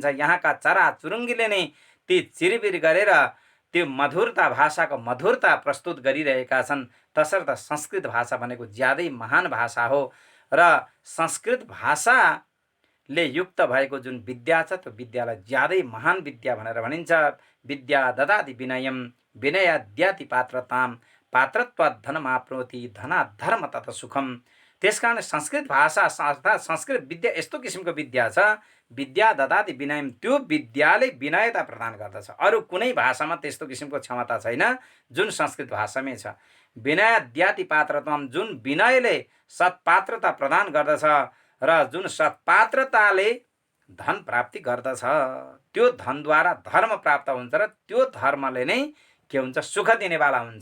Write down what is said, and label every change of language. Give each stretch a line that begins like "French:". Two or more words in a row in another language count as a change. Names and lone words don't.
Nepali: यहाँका चराचुरुङ्गीले नै ती चिरबिर गरेर त्यो मधुरता, भाषाको मधुरता प्रस्तुत गरिरहेका छन्। तसर्थ संस्कृत भाषा भनेको ज्यादै महान भाषा हो र संस्कृत भाषाले युक्त भएको जुन विद्या छ, त्यो विद्यालाई ज्यादै महान विद्या भनेर भनिन्छ।
Sanskrit: विद्या ददाति विनयम विनयाद्याति पात्रताम पात्रत्वात् धनमाप्नोति धनात् धर्म तथा सुखम।
Nepali: त्यसकारण संस्कृत भाषा अर्थात् संस्कृत विद्या यस्तो किसिमको विद्या छ,
Sanskrit: विद्या ददाति विनयम,
Nepali: त्यो विद्याले विनयता प्रदान गर्दछ। अरू कुनै भाषामा त्यस्तो किसिमको क्षमता छैन जुन संस्कृत भाषामै छ।
Sanskrit: विनयाद्याति पात्रताम,
Nepali: जुन विनयले सत्पात्रता प्रदान गर्दछ र जुन सत्पात्रताले धन प्राप्ति गर्दछ, त्यो धनद्वारा धर्म प्राप्त हुन्छ र त्यो धर्मले नै के हुन्छ, सुख दिनेवाला हुन्छ।